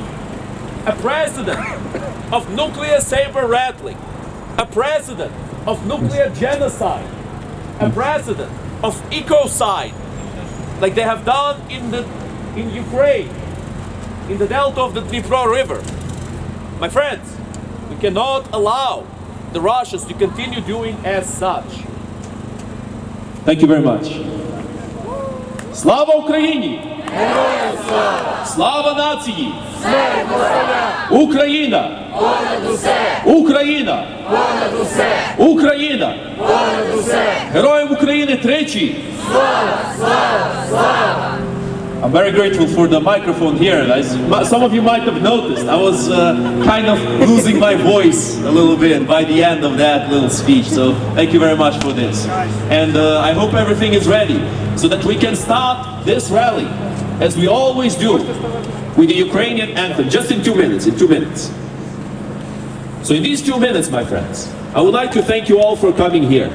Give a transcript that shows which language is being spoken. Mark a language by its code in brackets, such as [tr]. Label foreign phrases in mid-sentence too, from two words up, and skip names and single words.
[en] A precedent of nuclear saber rattling, a precedent of nuclear genocide, a precedent of ecocide, like they have done in Ukraine, in the delta of the Dnipro River. My friends, we cannot allow the Russians to continue doing as such. Thank you very much. [uk] Слава Україні! Героям слава! Слава нації! Смерть москалям! Україна! Понад усе! Україна! Понад усе! Україна! Понад усе! Героям України тричі! Слава! Слава! Слава! [en] I'm very grateful for the microphone here. Some of you might have noticed, I was kind of losing my voice a little bit by the end of that little speech. So thank you very much for this. And I hope everything is ready so that we can start this rally, as we always do, with the Ukrainian anthem, just in 2 minutes, So in these 2 minutes, my friends, I would like to thank you all for coming here.